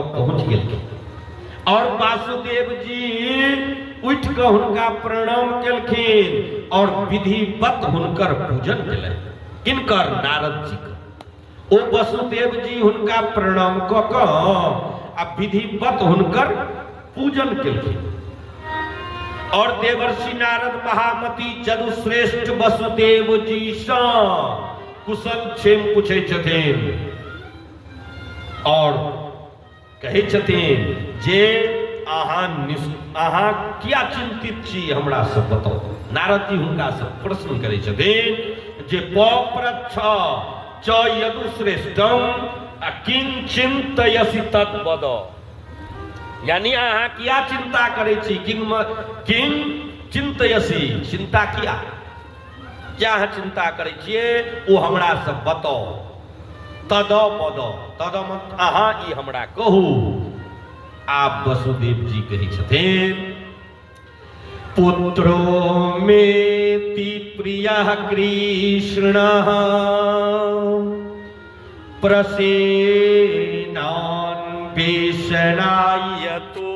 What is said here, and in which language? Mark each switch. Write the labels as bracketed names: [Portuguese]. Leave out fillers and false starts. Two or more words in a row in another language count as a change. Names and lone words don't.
[Maithili] पहुँच गेलखिन और वासुदेव जी उठ के हुनका प्रणाम केलखिन और विधिवत हुनकर पूजन केलनि किनकर नारद जी के ओ वसुदेव जी हुनका प्रणाम कऽ कऽ आ विधिवत हुनकर पूजन केलखिन और देवर्षि नारद महामती जदुश्रेष्ठ वसुदेव जी सँ कुशल क्षेम पूछै छथिन और कहै छथिन जे अहाँ किया चिंतित छी हमरा से बताउ नारद जी हुनका से प्रश्न करै छथिन जे [Sanskrit] पप्रच्छ च यदुश्रेष्ठम किं चिंतयसि तत् वद [Maithili] यानी अहाँ किया चिंता करै छी [Sanskrit] किं चिंतयसि [Maithili] चिंता किया क्या अहाँ चिंता करै छियै ओ हमरा से बताउ तद पद तद अहाँ ई हमरा कहू आप वसुदेव जी कहै छथिन [Sanskrit] पुत्रो मेति प्रियः कृष्णः प्रसेनान्वेषणाय